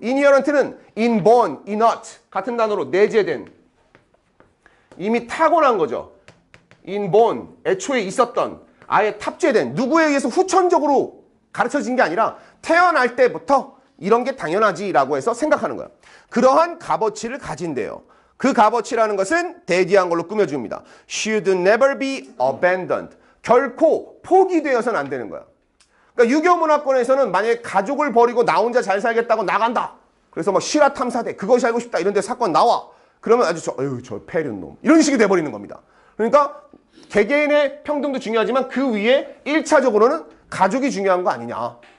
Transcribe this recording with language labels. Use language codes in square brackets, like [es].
[ko] inherent는 inborn, innate 같은 단어로 내재된, 이미 타고난 거죠. inborn, 애초에 있었던, 아예 탑재된, 누구에 의해서 후천적으로 가르쳐진 게 아니라 태어날 때부터 이런 게 당연하지라고 해서 생각하는 거야. 그러한 값어치를 가진대요. 그 값어치라는 것은 대디한 걸로 꾸며줍니다. [en] Should never be abandoned. [ko] 결코 포기되어서는 안 되는 거야. 그러니까 유교 문화권에서는 만약에 가족을 버리고 나 혼자 잘 살겠다고 나간다. 그래서 막 실화 탐사대, 그것이 알고 싶다 이런 데 사건 나와. 그러면 아주 저 폐륜 놈. 이런 식이 돼버리는 겁니다. 그러니까 개개인의 평등도 중요하지만 그 위에 1차적으로는 가족이 중요한 거 아니냐.